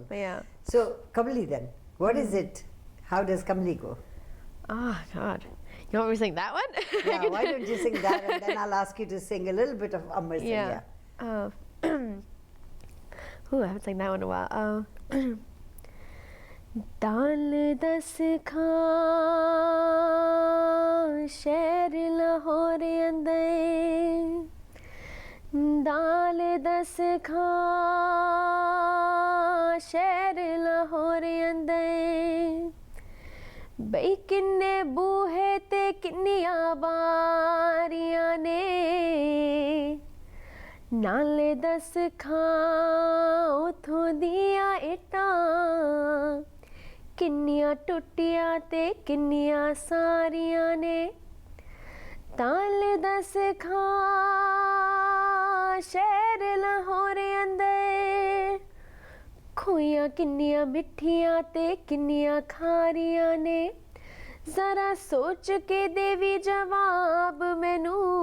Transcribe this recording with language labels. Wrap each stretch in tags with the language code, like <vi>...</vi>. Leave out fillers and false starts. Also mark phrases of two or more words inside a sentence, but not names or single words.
<en>Yeah. So Kamli then, what is it? How does Kamli go? Oh, God. You want me to sing that one? Yeah, why don't you sing that, and then I'll ask you to sing a little bit of Amar Sariya. Yeah. Ooh, I haven't sang that one in a while.</en> <pa>ਦਲ ਦੱਸ ਖਾਂ ਸ਼ਹਿਰ ਲਾਹੌਰ ਅੰਦਰ, ਦਲ ਦੱਸ ਖਾਂ ਸ਼ਹਿਰ ਲਾਹੌਰ ਅੰਦਰ, ਭਾਈ ਕਿੰਨੇ ਬੂਹੇ ਤੇ ਕਿੰਨੀਆਂ ਬਾਰੀਆਂ ਨੇ, ਨਾਲੇ ਦੱਸ ਖਾਂ ਉਥੋਂ ਦੀਆਂ ਇੱਟਾਂ, ਕਿੰਨੀਆਂ ਟੁੱਟੀਆਂ ਤੇ ਕਿੰਨੀਆਂ ਸਾਰੀਆਂ ਨੇ, ਤਾਲੇ ਦੱਸ ਖਾਂ ਸ਼ਹਿਰ ਲਾਹੌਰ ਅੰਦਰ, ਖੂਹੀਆਂ ਕਿੰਨੀਆਂ ਮਿੱਠੀਆਂ ਤੇ ਕਿੰਨੀਆਂ ਖਾਰੀਆਂ ਨੇ, ਜ਼ਰਾ ਸੋਚ ਕੇ ਦੇਵੀ ਜਵਾਬ ਮੈਨੂੰ,</pa>